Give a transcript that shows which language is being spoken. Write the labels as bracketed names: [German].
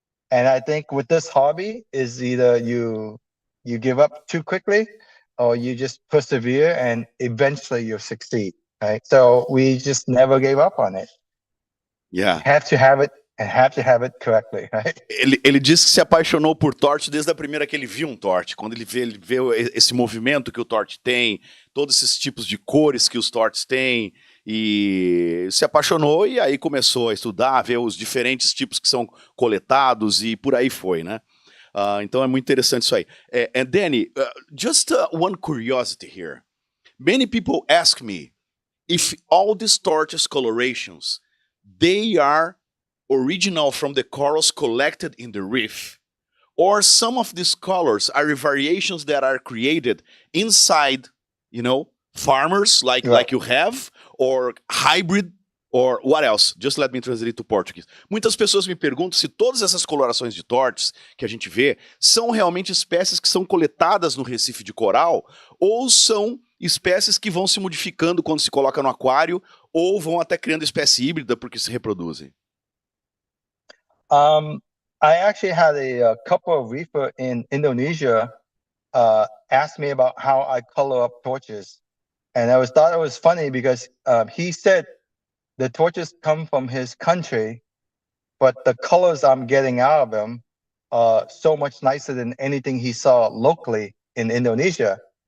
[English] And I think with this hobby is either you give up too quickly or you just persevere and eventually you'll succeed. Right. So we just never gave up on it. Yeah. Have to have it and have to have it correctly, right? [Portuguese] Ele disse que se apaixonou por torte desde a primeira que ele viu um torte. Quando ele vê esse movimento que o torte tem, todos esses tipos de cores que os tortes têm, e se apaixonou e aí começou a estudar, a ver os diferentes tipos que são coletados e por aí foi, né? Então é muito interessante isso aí. [English] And Danny, just one curiosity here. Many people ask me if all these torches colorations, they are original from the corals collected in the reef, or some of these colors are variations that are created inside, you know, farmers like you have, or hybrid, or what else? Just let me translate it to Portuguese. [Portuguese] Muitas pessoas me perguntam se todas essas colorações de tortes que a gente vê são realmente espécies que são coletadas no recife de coral, ou são espécies que vão se modificando quando se coloca no aquário, ou vão até criando espécie híbrida porque se reproduzem. [English] I actually had a couple of reefer in Indonesia ask me about how I color up torches. And I thought it was funny because he said the torches come from his country, but the colors I'm getting out of them are so much nicer than anything he saw locally in Indonesia.